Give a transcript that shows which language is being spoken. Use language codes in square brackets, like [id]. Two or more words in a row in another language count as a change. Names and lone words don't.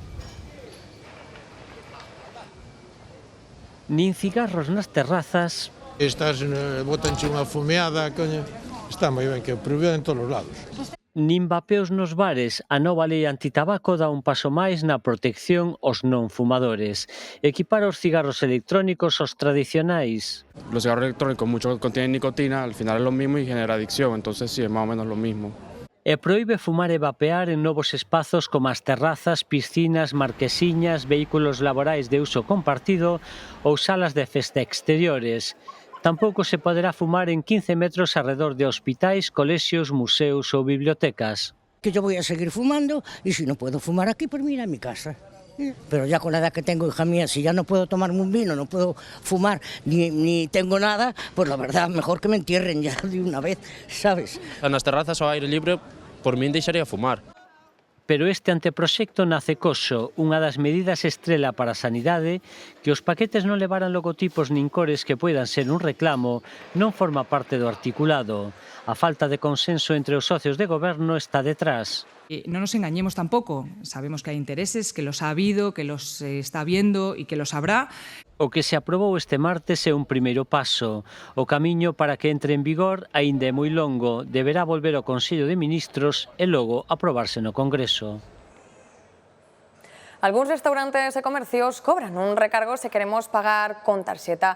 [gl] Nin cigarros nas terrazas. Estás, botanche unha fumeada, coño, está moi ben, que prohibido en todos os lados. Nin vapeos nos bares. A nova lei antitabaco dá un paso máis na protección aos non fumadores. Equipar os cigarros electrónicos aos tradicionais. [es] Los cigarros electrónicos, muchos contienen nicotina, al final es lo mismo y genera adicción, entonces sí, es más o menos lo mismo. [gl] E proíbe fumar e vapear en novos espazos como as terrazas, piscinas, marquesiñas, vehículos laborais de uso compartido ou salas de festa exteriores. Tampouco se poderá fumar en 15 metros alrededor de hospitais, colexios, museos ou bibliotecas. [es] Que yo voy a seguir fumando y si no puedo fumar aquí, pues mira, en mi casa. Pero ya con la edad que tengo, hija mía, si ya no puedo tomarme un vino, no puedo fumar, ni tengo nada, pues la verdad, mejor que me entierren ya de una vez, ¿sabes? [gl] Nas terrazas ao aire libre, por min deixaría fumar. Pero este anteproxecto nace coso, unha das medidas estrela para a sanidade, que os paquetes non levaran logotipos nin cores que poidan ser un reclamo, non forma parte do articulado. A falta de consenso entre os socios de goberno está detrás. [es] No nos engañemos tampoco. Sabemos que hay intereses, que los ha habido, que los está viendo y que los habrá. [gl] O que se aprobou este martes é un primeiro paso. O camiño para que entre en vigor aínda é moi longo. Deberá volver ao Consello de Ministros e logo aprobarse no Congreso. Algúns restaurantes e comercios cobran un recargo se queremos pagar con tarxeta.